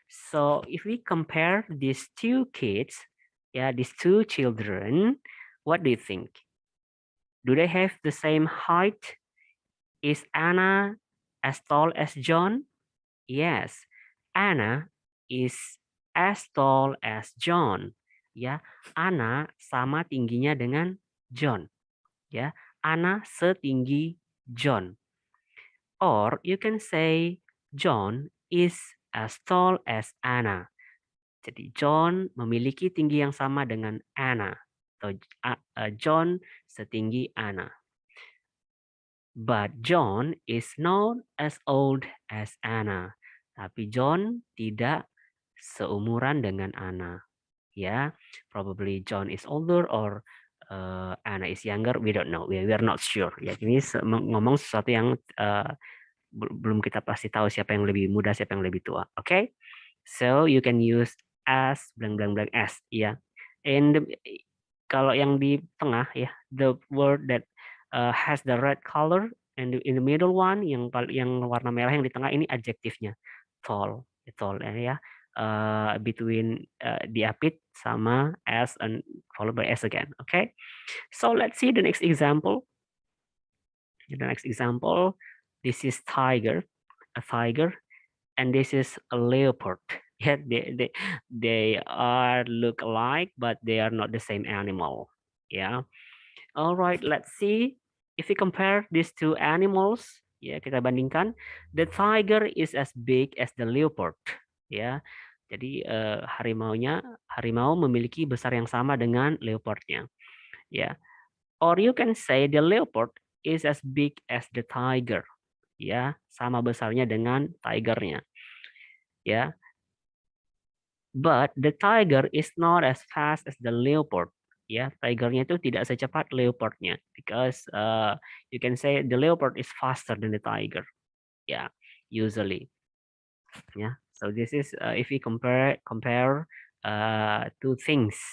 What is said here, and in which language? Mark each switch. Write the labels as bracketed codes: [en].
[en] So if we compare these 2 kids, yeah, these 2 children, what do you think? Do they have the same height? Is Anna as tall as John? Yes, Anna is as tall as John. [id] Ya, Anna sama tingginya dengan John. Ya, Anna setinggi John. [en] Or you can say John is as tall as Anna. [id] Jadi John memiliki tinggi yang sama dengan Anna. Atau John setinggi Anna. [en] But John is not as old as Anna. [id] Tapi John tidak seumuran dengan Anna. [en] Ya, probably John is older or Anna is younger. We don't know. We are not sure. [id] Ya, ini ngomong sesuatu yang belum kita pasti tahu siapa yang lebih muda, siapa yang lebih tua. [en] Oke? Okay? So you can use as blank blank blank as. Ya. And [id] Kalau yang di tengah ya, [en] the word that has the red color, and in the middle one [id] yang warna merah yang di tengah ini adjektifnya, tall, tall ya. [en] Between [id] diapit sama [en] s and followed by s again. Okay, so let's see the next example. The next example, this is tiger, a tiger, and this is a leopard. Yeah, they are look alike, but they are not the same animal. Yeah. All right, let's see if we compare these two animals. Ya, [id] kita bandingkan. [en] The tiger is as big as the leopard. [id] Ya, jadi harimau memiliki besar yang sama dengan leopardnya. [en] Ya, or you can say the leopard is as big as the tiger. [id] Ya, sama besarnya dengan tigernya. [en] Ya, but the tiger is not as fast as the leopard. Ya, [id] tigernya itu tidak secepat leopardnya, [en] because you can say the leopard is faster than the tiger. Yeah, usually. Yeah, so this is if we compare two things.